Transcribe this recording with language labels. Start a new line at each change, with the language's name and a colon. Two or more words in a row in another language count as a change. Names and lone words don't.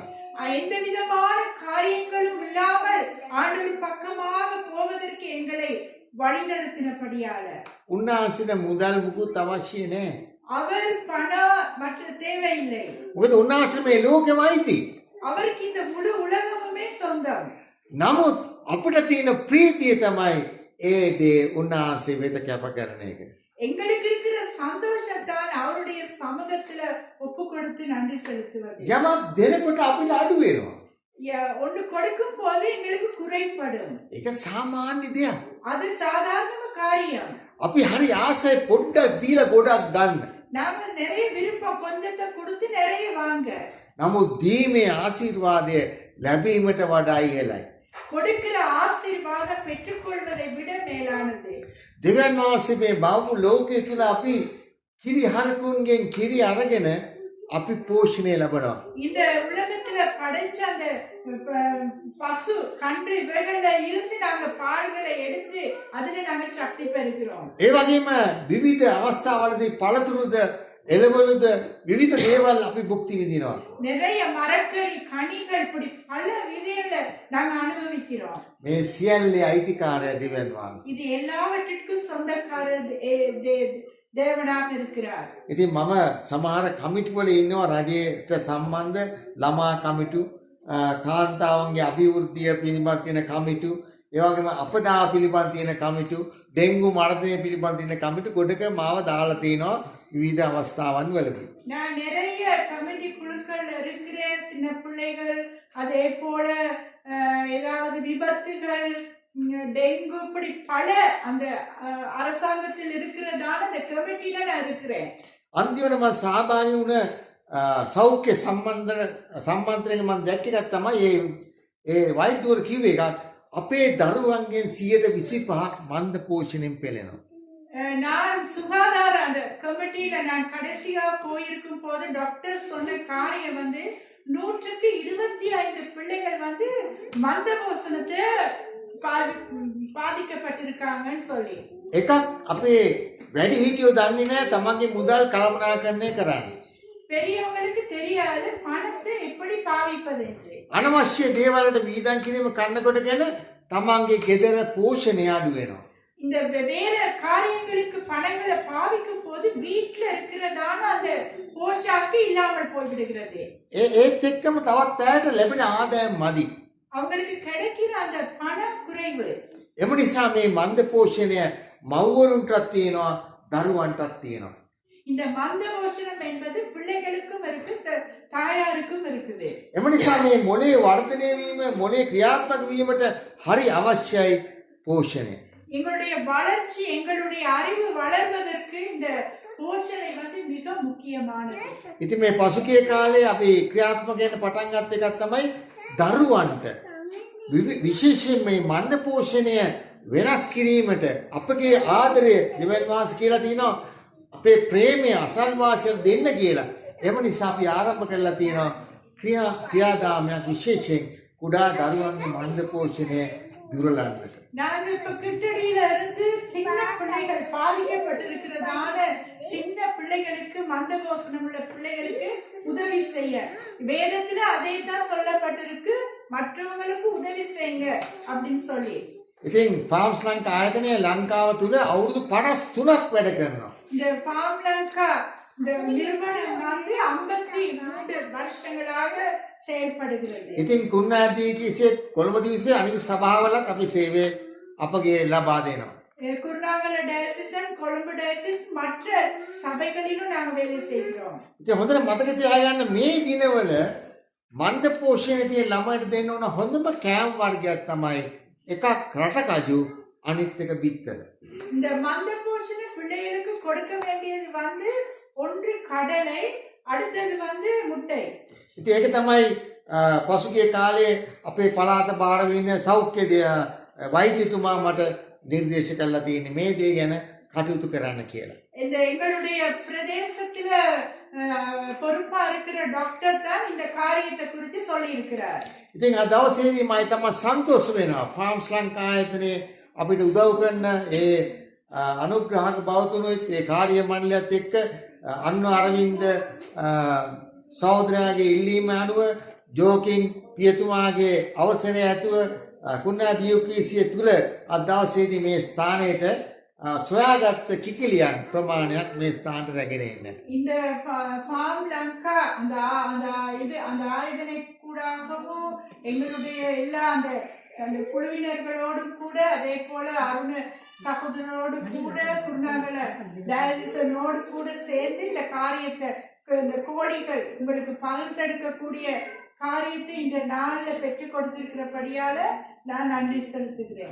Tamil: எந்த விதமான காரியங்களும் இல்லாமல் ஆண்டவர் பக்கமாக போவதற்கு எங்களை வழி நடத்தினபடியால
Sinhala: උන්වහන්සේට මුදල් මුකුත් අවශ්‍ය නැහැ.
Tamil: அவர் பணம் மற்ற தேவையில்லை.
Sinhala: මොකද උන්වහන්සේ මේ ලෝකෙම අයිති.
Tamil: அவருக்கு இந்த முழு உலகமுமே சொந்தம்.
Sinhala: නමුත් අපිට තියෙන ප්‍රීතිය තමයි ඒ දේ උන්වහන්සේ වෙත කැප කරන එක.
Tamil: எங்களுக்கு இருக்கிற சந்தோஷத்தான் அவருடைய சமூகத்துல ஒப்பு கொடுத்து நன்றி செலுத்துவது.
Sinhala: යමක් දෙනකොට අපිට අඩු වෙනවා.
Tamil: ஒன்று கொடுக்கும் போது எங்களுக்கு குறைபடும்.
Sinhala: ඒක සාමාන්‍ය දෙයක්.
Tamil: அது சாதாரண காரியம்.
Sinhala: අපි හරි ආසයි පොඩ්ඩක් දීලා ගොඩක් ගන්න.
Tamil: நாம நிறைய விருப்பம் கொஞ்சத்தை கொடுத்து நிறைய வாங்க.
Sinhala: නමුත් දීමේ ආශිර්වාදය ලැබීමට වඩා ඉහළයි.
Tamil: கொடுக்கிற ஆசீர்வாதம் பெற்றுக்கொள்வதை விட மேலானது.
Sinhala: දෙවියන් වහන්සේ මේ බාහුව ලෝකයේ තුල අපි කිරි හරකුන්ගෙන් කිරි අරගෙන අපි පෝෂණය ලබනවා.
Tamil: இந்த உலகத்துல படைச்ச அந்த பசு கன்று இவைகள்ல இருந்து நாங்க பால்களை எடுத்து அதுல நாங்க சக்தி பெறுகிறோம்.
Sinhala: ඒ වගේම විවිධ අවස්ථාවලදී පළතුරුද එළවලුද විවිධ දේවල් අපි භුක්ති විඳිනවා.
Tamil: நிறைய மரக்கறி கனிகள் இப்படி பல விதைகள நாங்க அனுபவிக்கிறோம்.
Sinhala: මේ සියල්ලේ අයිතිකාරය දෙවියන් වහන්සේ.
Tamil: இது எல்லாவற்றிற்கும் சொந்தக்காரர் தேவனாக இருக்கிறார்.
Sinhala: ඉතින් මම සමහර කමිටු වල ඉන්නවා රජයට සම්බන්ධ ළමා කමිටු, කාන්තාවන්ගේ අභිවෘද්ධිය පිළිබඳ තියෙන කමිටු, ඒ වගේම අපදා පිළිබඳ තියෙන කමිටු, ඩෙන්ගු මර්ධනය පිළිබඳ තියෙන කමිටු ගොඩක මාව දාලා තිනවා විවිධ අවස්ථාවන් වලදී.
Tamil: நான் நிறைய கமிட்டி குழுக்கள் இருக்கிறேன். சின்ன பிள்ளைகள் அதே போல ஏதாவது விபத்துகள், டெங்கு, இப்படி பல அந்த அரசாங்கத்தில் இருக்கிறதான அந்த கமிட்டில நான் இருக்கிறேன்.
Sinhala: අන්තිමට මම සහභාගී වුණ සෞඛ්‍ය සම්මන්ත්‍රණය මම දැක්ක එකක් තමයි ඒ වෛද්‍යවරු කිව්වේ එකක් අපේ දරුවන්ගෙන් 25% මන්ද පෝෂණයෙන් පෙළෙනවා.
Tamil: நான் சுகாதார அந்த கமிட்டியில நான் கடைசியா போயிருக்கும் போது டாக்டர் சொன்ன காரியம் 100க்கு 25 பிள்ளைகள் மந்தபோசனத்தை பாதிக்கப்பட்டிருக்காங்கன்னு சொல்லி.
Sinhala: එකක් අපේ වැඩි හිටියෝ දන්නේ නැහැ තමන්ගේ මුදල් කළමනාකරණය කරන්න.
Tamil: பெரியவங்களுக்கு தெரியாது பணத்தை எப்படி பாவிப்பது என்று.
Sinhala: අනවශ්‍ය දේවල්වලට වීදම් කිරීම කන්නකොටගෙන තමන්ගේ ගෙදර පෝෂණය අඩු වෙනවා.
Tamil: இந்த வேற காரியங்களுக்கு பணங்களை பாவிக்கும் போது வீட்ல இருக்கிறதான அந்த போஷாக்கு இல்லாமல் போய்விடுகிறது.
Sinhala: ඒත් එක්කම තවත් අයට ලැබෙන ආදායම් මදි.
Tamil: அவங்களுக்கு கிடைக்கிற அந்த பணம் குறைவு.
Sinhala: එම නිසා මේ මන්ද පෝෂණය මව්වරුන්ටත් තියෙනවා දරුවන්ටත් තියෙනවා.
Tamil: இந்த மந்த போஷணம் என்பது பிள்ளைகளுக்கும் இருக்கு, தாயாருக்கும் இருக்குது.
Sinhala: එම නිසා මේ මොලේ වර්ධනය වීම, මොලේ ක්‍රියාත්මක වීමට හරි අවශ්‍යයි පෝෂණය.
Tamil: எங்களுடைய வளர்ச்சி, எங்களுடைய அறிவு வளர்வதற்கு இந்த போஷணை மிக முக்கியமானது.
Sinhala: ඉතින් මේ පසුගිය කාලේ අපි ක්‍රියාත්මක වෙන්න පටන් ගත්ත එකක් තමයි දරුවන්ට විශේෂයෙන් මේ මන්ද පෝෂණය වෙනස් කිරීමට අපගේ ආදරය දෙවියන් වහන්සේ කියලා තියෙනවා අපේ ප්‍රේමය අසල්වාසියට දෙන්න කියලා. එම නිසා අපි ආරම්භ කරලා තියෙනවා ක්‍රියාදාමයක් විශේෂයෙන් කුඩා දරුවන්ගේ මන්ද පෝෂණය දුරලන්නට.
Tamil: நாங்க இப்ப கிட்டடியில இருந்து சின்ன பிள்ளைகள் பாதிக்கப்பட்டிருக்கிறதான சின்ன பிள்ளைகளுக்கு மந்த போஷணம் உள்ள பிள்ளைகளுக்கு உதவி செய்ய வேதத்துல அதே தான் சொல்லப்பட்டிருக்கு, மற்றவங்களுக்கு உதவி செய்யுங்க அப்படின்னு சொல்லி.
Sinhala: ඉතින් ෆාම්ස් ලංකා ආයතනය ලංකාව තුල අවුරුදු 53ක් වැඩ කරනවා.
Tamil: இந்த ஃபார்ம் லங்கா இந்த நிறுவனம் 53 வருஷங்களாக செயல்படுகிறது.
Sinhala: ඉතින් කුණාදී කිසිත් කොළඹ දිවිසියේ අනිත් සභාවලත් අපි සේවය අපගේ ලබා දෙනවා.
Tamil: குருநாகல டயசிஸ், கொழும்பு டயசிஸ், மற்ற சபைகளிலும் நாங்க வேலை செய்கிறோம்.
Sinhala: ඉතින් හොඳට මතක තියාගන්න මේ දිනවල මන්ද පෝෂණය තියෙන ළමයිට දෙන්න ඕන හොඳම කෑම වර්ගයක් තමයි එකක් රටකජු, අනිත් එක බිත්තර.
Tamil: இந்த மந்த போஷண பிள்ளைகளுக்கு கொடுக்க வேண்டியது ஒன்று கடலை, அடுத்தது முட்டை.
Sinhala: ඉතින් ඒක තමයි පසුගිය කාලේ අපේ පළාත බාර වෙන සෞඛ්‍ය වෛද්‍යතුමා මට නිර්දේශ කළා තියෙන්නේ මේ දේ ගැන කටයුතු කරන්න කියලා.
Tamil: இந்த எங்களுடைய பிரதேசத்துல பொறுப்பா இருக்கிற டாக்டர் தான் இந்த காரியத்தை குறித்து சொல்லி இருக்கிறார்.
Sinhala: ඉතින් අද දවසේදී මම තමයි සන්තෝෂ වෙනවා ෆාම්ස් ලංකා ආයතනයේ අපිට උදව් කරන ඒ අනුග්‍රහක බවතුනුත් ඒ කාර්ය මණ්ඩලයත් එක්ක අන්න අරවින්ද සහෝදරයාගේ ඉල්ලීම අනුව ජෝකින් පියතුමාගේ අවසරය ඇතුව කුණා දියුකීසිය තුල අද දවසේදී මේ ස්ථානයට සොයාගත් කිකිලියන් ප්‍රමාණයක් මේ ස්ථානට රැගෙන එන්නේ.
Tamil: இந்த ஃபார்ம் லங்கா அந்த ஆயுதனை கூடாகவும் எங்களுடைய எல்லா அந்த அந்த குழுவினர்களோடும் கூட அதே போல அருண சகோதரரோடு கூட குருநாகல டயசிசனோடு கூட சேர்ந்து இந்த காரியத்தை இந்த கோடிகள் உங்களுக்கு பகிர்ந்தெடுக்கக்கூடிய காரியத்தை இந்த நாள்ல பெற்றுக் கொடுத்திருக்கிறபடியால நான் நன்றி செலுத்துகிறேன்.